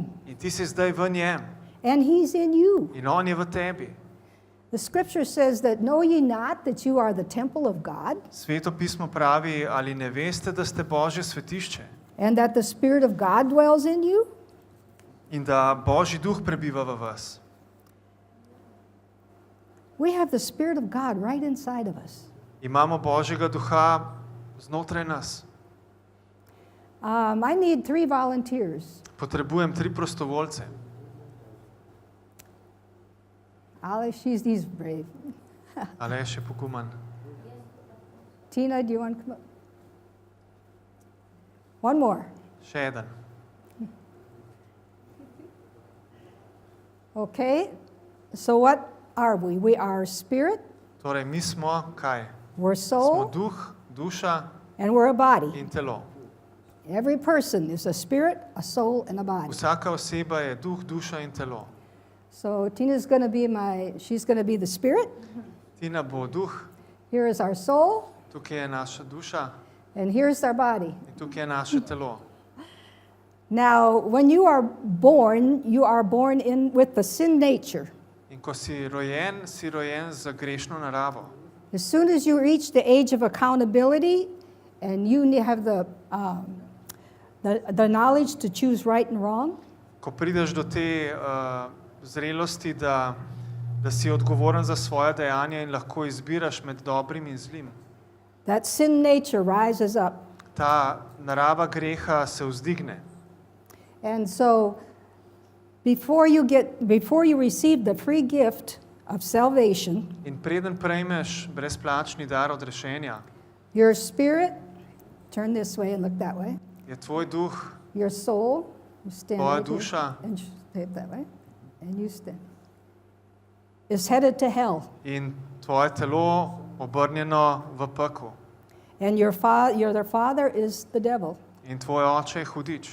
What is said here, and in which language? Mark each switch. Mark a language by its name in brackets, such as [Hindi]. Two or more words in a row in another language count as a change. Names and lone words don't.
[Slovenian] in ti si zdaj v njem [English] and he's in you. [Slovenian] in on je v tebi. [English] The scripture says that know ye not that you are the temple of God, [Slovenian] Sveto pismo pravi: ali ne veste, da ste Božje svetišče [English] and that the Spirit of God dwells in you? [Slovenian] in da Božji duh prebiva v vas. [English] We have the Spirit of God right inside of us. [Slovenian] Imamo Božjega duha znotraj nas. [English] I need 3 volunteers. [Slovenian] Potrebujem 3 prostovoljce. [English] Ali, he's brave. [Slovenian] Aleš je poguman. [English] Tina, do you want to come up? One more. [Slovenian] Še eden. [English] Okay. So what are we? We are spirit, [Slovenian] Torej, mi smo kaj? [English] we're [Slovenian] Smo [English] soul, [Slovenian] duh, duša [English] and we're a body. [Slovenian] in telo. [English] Every person is a spirit, a soul, and a body. [Slovenian] Vsaka oseba je duh, duša in telo. [English] So Tina's going to be she's going to be the spirit. [Slovenian] Tina bo duh, [English] Here is our soul, [Slovenian] tukaj je naša duša [English] and here's our body. [Slovenian] in tukaj je naše telo. [English] Now, when you are born in with the sin nature. [Slovenian] In ko si rojen z grešno naravo. [English] As soon as you reach the age of accountability, and you have the knowledge to choose right and wrong, [Slovenian] Ko prideš do te zrelosti, da si odgovoren za svoje dejanja in lahko izbiraš med dobrim in zlim. [English] that sin nature rises up. [Slovenian] Ta narava greha se vzdigne. [English] And so, before you receive the free gift of salvation, [Slovenian] In preden prejmeš brezplačni dar odrešenja, [English] your spirit, turn this way and look that way, [Slovenian] je tvoj duh, [English] your soul, you stand [Slovenian] tvoja [English] right here, [Slovenian] duša [English] and stay that way, and you stand, is headed to hell. [Slovenian] in tvoje telo obrnjeno v pekel. [English] And your father is the devil. [Slovenian] In tvoj oče je hudič.